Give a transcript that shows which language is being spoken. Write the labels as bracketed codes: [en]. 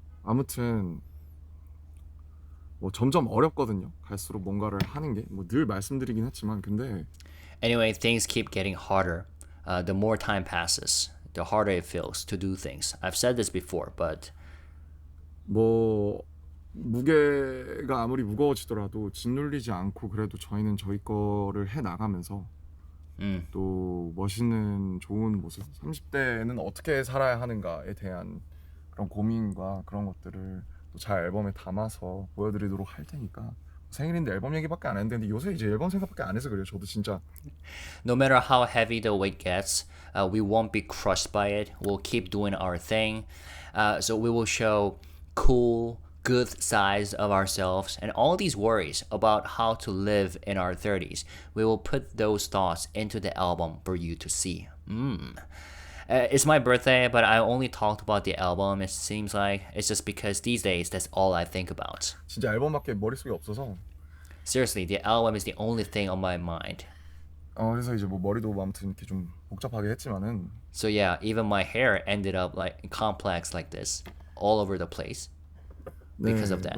[ko] 아무튼 뭐 점점 어렵거든요. 갈수록 뭔가를 하는 게 뭐 늘 말씀드리긴 했지만 근데 [en] Anyway, things keep getting harder. The more time passes, the harder it feels to do things. I've said this before, but [ko] 뭐 무게가 아무리 무거워지더라도 짓눌리지 않고 그래도 저희는 저희 거를 해 나가면서 또 멋있는 좋은 모습 30대는 어떻게 살아야 하는가에 대한 그런 고민과 그런 것들을 또 잘 앨범에 담아서 보여드리도록 할 테니까 생일인데 앨범 얘기밖에 안 했는데 요새 이제 앨범 생각밖에 안 해서 그래요. 저도 진짜 [en] no matter how heavy the weight gets, we won't be crushed by it. We'll keep doing our thing. So we will show cool, good sides of ourselves, and all these worries about how to live in our 30s. We will put those thoughts into the album for you to see. It's my birthday, but I only talked about the album. It seems like it's just because these days that's all I think about. [ko] 진짜 앨범밖에 머릿속에 없어서 [en] Seriously, the album is the only thing on my mind. [ko] 그래서 이제 뭐 머리도 아무튼 이렇게 좀 복잡하게 했지만은 [en] So yeah, even my hair ended up like complex like this, all over the place because of that.